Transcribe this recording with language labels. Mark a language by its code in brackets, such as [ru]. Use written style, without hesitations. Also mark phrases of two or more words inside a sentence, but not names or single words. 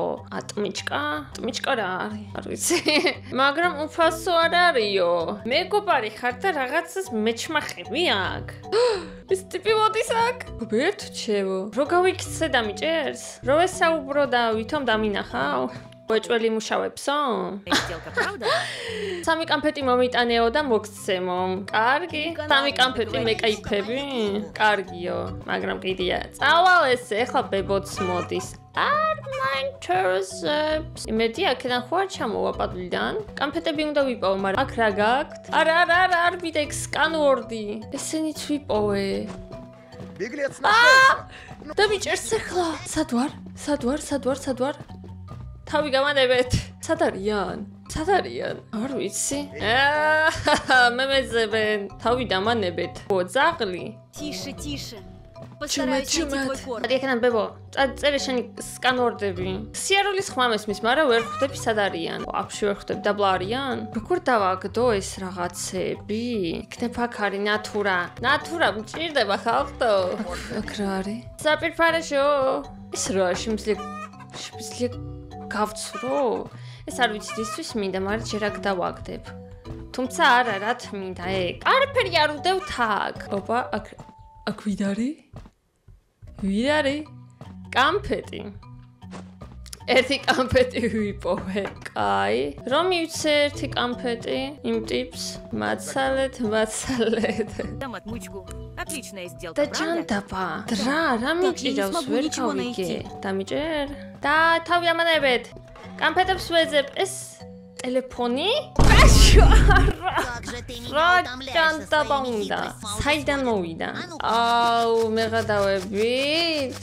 [ka] ტმიჭკა? ტმიჭკა რა არის? არ ვიცი. მაგრამ უფასო არ არისო. მეგობარი ხარ და რაღაცას მეჩმახები აქ. ეს ტიპი მოდის აქ? ბერთ ჩემო. რო გავიქცე დამიჭერს? რო ესაუბრო და ვითომ დამინახავ? ვეჭველი მუშავებსო? [ru] Сделка, правда? [ka] სამი კამფეტი მომიტანეო და მოგცემო. კარგი. სამი კამფეტი მეკაიფები? კარგიო, მაგრამ კიდია. წავალ ესე, ახლა ბებოც მოდის. არ მაინტერესებს. იმედი აქედან ხო არ ჩამოვა პადლიდან? კამფეტები უნდა ვიპოვო, მაგრამ აქ რა გაქვთ? არ ვიდექ სკანვორდი. ესენიც ვიპოვე. [ru] Беглец нашелся. [ka] დამიჭერს ახლა. სად ვარ? თავი გამანებეთ. სად არიან? არ ვიცი. მე მეძებენ. თავი დამანებეთ. ძაღლი. [ru] Тише. Постараюсь найти твой корм. [ka] ადი ეკანა ბებო, წერე შენი სკანვორდები. სიარულის ხმა მესმის, მაგრამ ვერ ხვდები სად არიან. აფში ვერ ხვდები, დაბლა არიან? როგორ დავაგდო ეს რაღაცები? იქნებ აქ არის ნატურა მჭირდება ხალხო. აქ რა არის? საპირფარეშო. ეს რა შემიძლია გავცრო? ეს არ ვიცი რისთვის მინდა, მაგრამ ჯერ აქ დავაგდებ. თუმცა არა, რათ მინდა ეგ. არაფერი არ უდევთ აქ. ოპა, აქ ვინ არის? კამფეტი. ერთი კამფეტი ვიპოვე. კაი. რომ მივცე ერთი კამფეტი იმ ტიპს, მაცალეთ. [ru] Дам отмычку. Отличная сделка, და правда? [ka] ჯანდაბა. რა მიჭირავს ვერ გავიგე. დამიჭერ? და თავი ამანებეთ. კამფეტებს ვეძებ. ეს ტელეფონი? რა ჭანტაბა უნდა? საიდან მოვიდა? აუ, მეღადავებით.